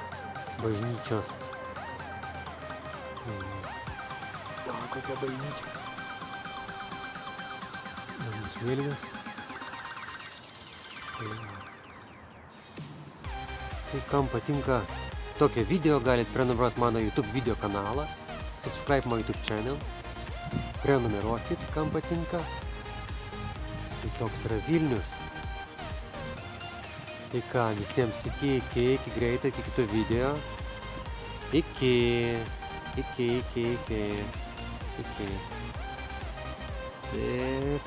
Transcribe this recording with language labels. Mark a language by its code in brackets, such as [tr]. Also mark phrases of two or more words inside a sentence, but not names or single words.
[lt] Bažnyčios. O, kokia bažnyčia. Mėlynas. Tai kam patinka tokie video, galite prenumeruoti mano YouTube video kanalą, [en] subscribe my YouTube channel, [lt] prenumeruokit, kam patinka. Tai toks yra Vilnius. Tai ką, visiems iki greito, iki kito video. Iki. Taip.